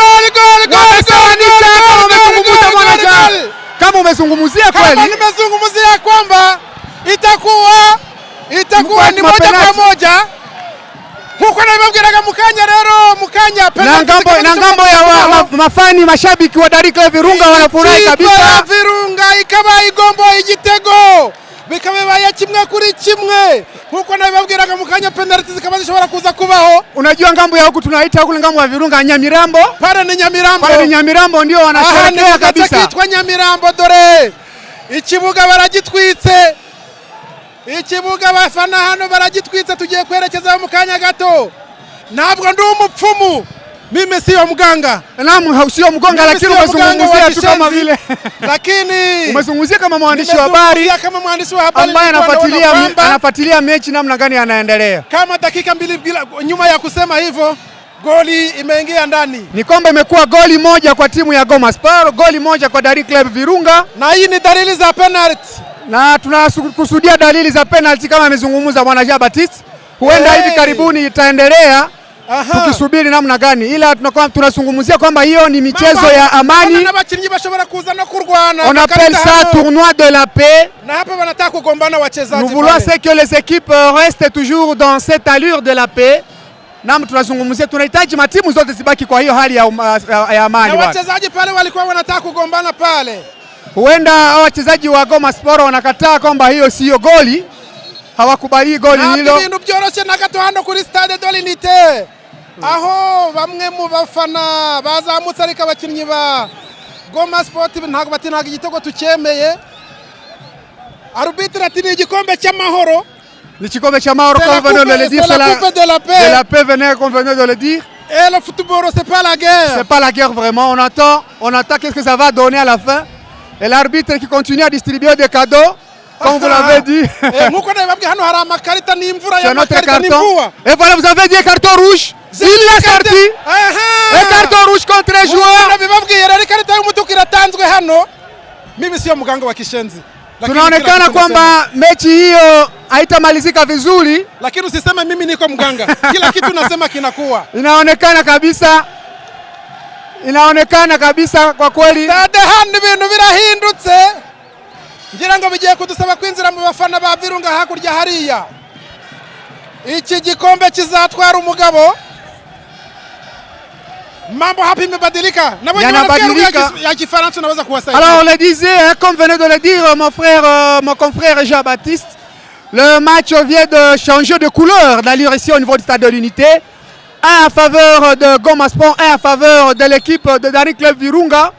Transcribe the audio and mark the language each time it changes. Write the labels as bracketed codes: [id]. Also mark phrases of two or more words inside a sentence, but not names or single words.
[sw] Kama umezungumzia kweli. Kama nimezungumzia kwamba itakuwa ni moja kwa moja. [rw] Huko na ibabwiraga mukanya penalty. [sw] Na ngambo ya mafani mashabiki wa Daring Club Virunga wanafurahi kabisa. [rw] Virunga ikaba igombo igitego. Bikabaye 1-1 huko na ibabwiraga mukanya penalty zikaba zishobora kuza kubaho. [sw] Unajua ngambo ya huku tunaita huko ngambo ya Virunga Nyamirambo. Pale ni Nyamirambo ndio wanasherehekea kabisa. [rw] Kitwa Nyamirambo, dore ikibuga baragitwitse. Ikibuga bafana hano baragitwitse, tugiye kwerekeza mu kanya gato. Ntabwo ndi umupfumu, [sw] mimi sio mganga. Naam, sio mganga, lakini umezungumzia tu kama vile. Lakini umezungumzia kama mwandishi wa habari ambaye anafuatilia mechi namna gani anaendelea. Kama dakika 2 nyuma ya kusema hivyo, goli imeingia ndani. Ni kwamba imekuwa goli moja kwa timu ya Goma Sport, goli moja kwa Daring Club Virunga. Na hii ni dalili za penalty. Na tunakusudia dalili za penalty kama amezungumza bwana Jean Baptiste. Huenda hivi karibuni itaendelea. Tukisubiri namna gani, ila tunazungumzia kwamba hiyo ni michezo ya amani. [rw] N'abakinnyi bashobora kuza no kurwana. [fr] On appelle ça tournoi de la paix. [sw] Na hapa wanataka kugombana wachezaji. [fr] Nous voulons que les équipes restent toujours dans cette allure de la paix. [sw] Naam, tunazungumzia tunahitaji matimu zote zibaki kwa hiyo hali ya amani. Na wachezaji pale walikuwa wanataka kugombana pale. Huenda wachezaji wa Goma Sport wanakataa kwamba hiyo sio goli. Hawakubali goli hilo. [rw] Ibintu byoroshe na gato hano kuri Stade de l'Unité. Aho bamwe mu bafana bazamutse ariko abakinnyi ba Goma Sport ntago batinaga igitego tucyemeye. Arbitre ati ni igikombe cy'amahoro. Ni igikombe cy'amahoro [fr] comme venait de le dire, c'est la paix venait comme venait de le dire. Et le football c'est pas la guerre. C'est pas la guerre vraiment, on attend qu'est-ce que ça va donner à la fin. Et l'arbitre qui continue à distribuer des cadeaux. Comme vous l'avez dit. C'est notre carton. Et voilà, vous avez dit un carton rouge. Il l'a sorti. Un carton rouge contre les joueurs. [sw] Tunaonekana kwamba mechi hiyo haitamalizika vizuri. Lakini usiseme mimi niko mganga. Kila kitu nasema kinakuwa. Inaonekana kabisa kwa kweli. [rw] Dade handi bintu birahindutse. ngira ngo bigiye kudusaba kwinjira mu bafana ba Virunga hakurya hariya. Iki gikombe kizatwara umugabo. [sw] Mambo Happy Mbadilika. [fr] Alors on le disait, hein, comme venait de le dire mon confrère Jean-Baptiste, le match vient de changer de couleur d'allure ici au niveau du stade de l'Unité. Un en faveur de Goma Sport, un en faveur de l'équipe de Daring Club Virunga.